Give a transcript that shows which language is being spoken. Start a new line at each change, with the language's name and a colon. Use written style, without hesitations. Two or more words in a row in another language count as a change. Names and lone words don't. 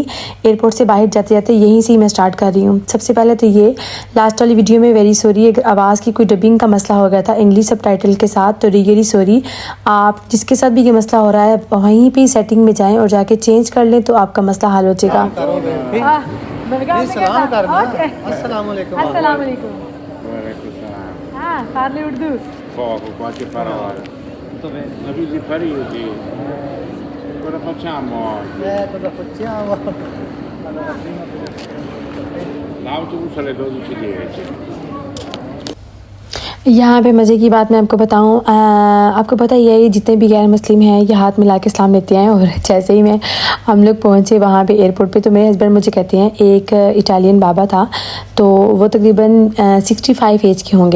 Urdu: ایئرپورٹ سے باہر جاتے جاتے یہیں سے ہی میں اسٹارٹ کر رہی ہوں۔ سب سے پہلے تو یہ لاسٹ والی ویڈیو میں
English: very sorry
Urdu: اگر آواز کی کوئی ڈبنگ کا مسئلہ ہو گیا تھا
English: English subtitle
Urdu: کے ساتھ، تو
English: really sorry.
Urdu: آپ جس کے ساتھ بھی یہ مسئلہ ہو رہا ہے وہیں پر سیٹنگ میں جائیں اور جا کے چینج کر لیں تو آپ کا مسئلہ حل ہو جائے گا. سلام کرنا۔ السلام علیکم.
Arabic: السلام عليكم.
Italian: Ah, parli urdu. Poco, qualche parola. Dove di Parigi? Cosa facciamo oggi? Cosa facciamo? Allora, L'autobus alle 12:10.
Urdu: یہاں پہ مزے کی بات میں آپ کو بتاؤں، آپ کو پتا ہی ہے یہ جتنے بھی غیر مسلم ہیں یہ ہاتھ ملا کے اسلام لیتے ہیں. اور جیسے ہی ہم لوگ پہنچے وہاں پہ ایئرپورٹ پہ، تو میرے ہسبینڈ مجھے کہتے ہیں ایک اٹالین بابا تھا، تو وہ تقریباً 65 ایج کے ہوں گے.